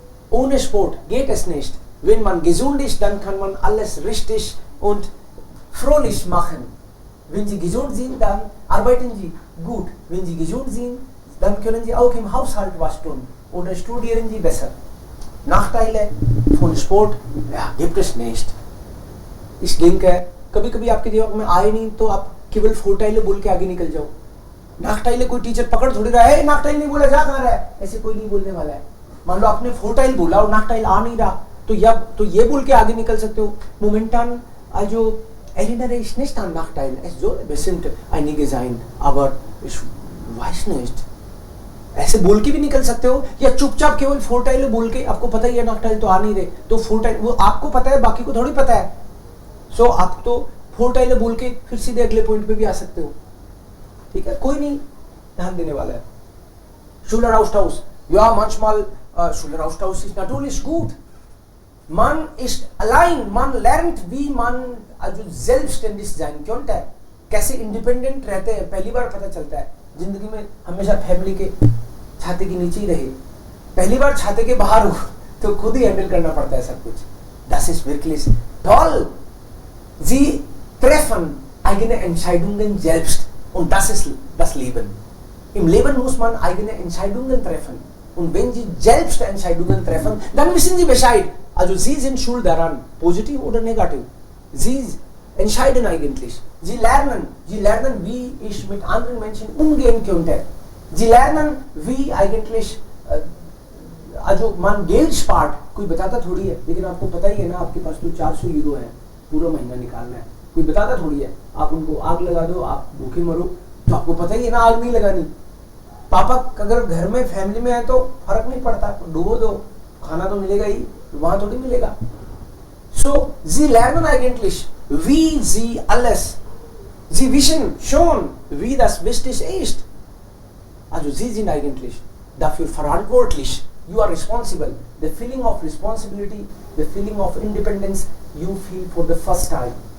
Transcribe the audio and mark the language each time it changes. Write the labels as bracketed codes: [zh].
[de] Ohne Sport geht es nicht. Wenn man gesund ist, dann kann man alles richtig und fröhlich machen. Wenn Sie gesund sind, dann arbeiten Sie gut. Wenn Sie gesund sind, dann können Sie auch im Haushalt was tun oder studieren Sie besser. Nachteile von Sport, ja, gibt es nicht. Ich denke, [hi] कभी कभी आपके दिमाग में आए नहीं तो आप केवल फोटाइले बोल के आगे निकल जाओ. नाकटाइले कोई टीचर पकड़ थोड़ी रहा है, नाकटाइल नहीं बोला, जा कहाँ रहा है, ऐसे कोई नहीं बोलने वाला है. मान लो आपने फोटाइल बोला और नाकटाइल आ नहीं रहा, तो ये बोल के आगे निकल सकते हो. [de] Momentan also erinnere ich nicht an Nachteile. Es soll bestimmt einige sein, aber ich weiß nicht. [hi] ऐसे बोल के भी निकल सकते हो या चुपचाप केवल फोटाइल बोल के, आपको पता ही है नाकटाइल तो आ नहीं रहे, तो फोटाइल वो आपको पता है, बाकी को थोड़ी पता है. सो आप तो फोटाइल बोल के फिर सीधे अगले पॉइंट पे भी आ सकते हो. ठीक है, कोई नहीं ध्यान देने वाला है. [de] Schüleraustausch, ja manchmal Schüleraustausch ist natürlich gut. Man ist allein, man lernt wie man also selbstständig sein könnte, [hi] कैसे इंडिपेंडेंट रहते हैं, पहली बार पता चलता है. जिंदगी में हमेशा फैमिली के छाते के नीचे ही रहे, पहली बार छाते के बाहर हो तो खुद ही हैंडल करना पड़ता है सब कुछ. [de] Das ist wirklich toll. Sie treffen eigene Entscheidungen selbst und das ist das Leben. Im Leben muss man eigene Entscheidungen treffen und wenn Sie selbst Entscheidungen treffen, dann wissen Sie Bescheid. Also Sie sind schuld daran, positiv oder negativ. Sie entscheiden eigentlich. Sie lernen, wie ich mit anderen Menschen umgehen könnte. Sie lernen, wie eigentlich also man Geld spart. [hi] कोई बताता थोड़ी है, लेकिन आपको पता ही है ना, आपके पास तो 400 यूरो है, पूरा महीना निकालना है. कोई बताता थोड़ी है, आप उनको आग लगा दो, आप भूखे मरो, तो आपको पता ही है ना आग नहीं लगानी. पापा अगर घर में फैमिली में है तो फर्क नहीं पड़ता, डूबो दो, खाना तो मिलेगा ही, वहां थोड़ी मिलेगा. [de] So Sie lernen eigentlich, wie Sie alles, Sie wissen schon, wie das wichtig ist. Also Sie sind eigentlich dafür verantwortlich. [en] You are responsible. The feeling of responsibility, the feeling of independence, you feel for the first time.